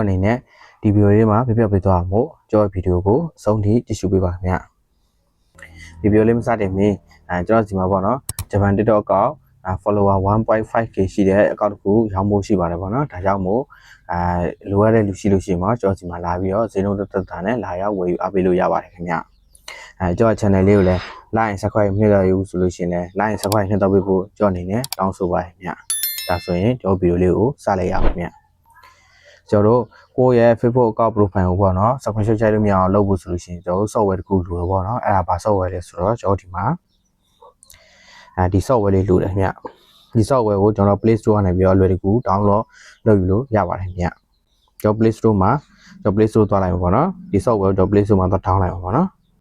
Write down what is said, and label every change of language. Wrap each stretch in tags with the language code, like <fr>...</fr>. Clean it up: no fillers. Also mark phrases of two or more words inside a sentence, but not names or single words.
<my>တော်အနေနဲ့ဒီဗီဒီယိုလေးမှာပြပြပေးသွားအောင်ကျွန်တော်ဗီဒီယိုကိုစုံထိကြည့်ရှုပေးပါမြဒီဗီဒီယိုလေးမစတင်မီကျွန်တော်ဒီမှာပေါ့နော်ဂျပန် TikTok အကောင့်follower 1.5k ရှိတဲ့အကောင့်တစ်ခုရောင်းဖို့ရှိပါတယ်ပေါ့နော် ဒါကြောင့်မို့လိုရတဲ့လူရှိလို့ရှိရင်တော့ကျွန်တော်ဒီမှာလာပြီးတော့ဈေးနှုန်းတက်တာနဲ့လာရောက်ဝယ်ယူအားပေးလို့ရပါတယ်ခင်ဗျကျွန်တော် channel လေးကိုလည်း</my> <en>like and subscribe</en> <my>နှိပ်တော့ယူ ဆိုလို့ရှိရင်လည်း</my> <en>like and subscribe</en> <my>နှိပ်တော့ပေးဖို့ကျွန်တော်အနေနဲ့တောင်းဆိုပါတယ်ခင်ဗျဒါဆိုရင်ကျွန်တော်ဗီဒီယိုလေးကိုစလိုက်ရအောင်ခင်ဗျကျွန်တော်တို့ကိုယ့်ရဲ့</my> <en>Facebook account profile</en> <my>ကိုပေါ့နော် screenshot ရိုက်လို့မရအောင်လုပ်ဖို့ဆိုလို့ရှိရင်ကျွန်တော်တို့ software တစ်ခုလိုတော့ပေါ့နော်အဲ့ဒါဘာ software လဲဆိုတော့ကျွန်တော်ဒီမှာဒီ software လေးလိုတယ်ခင်ဗျဒီ software ကိုကျွန်တော် Play Store ကနေပြီးတော့လွယ်တကူ download လုပ်ယူလို့ရပါတယ်ခင်ဗျကျွန်တော် Play Store မှာကျွန်တော် Play Store သွားလိုက်ပါပေါ့နော်ဒီ software ကိုကျွန်တော် Play Store မှာသွား download လိုက်ပါပေါ့နော်</my>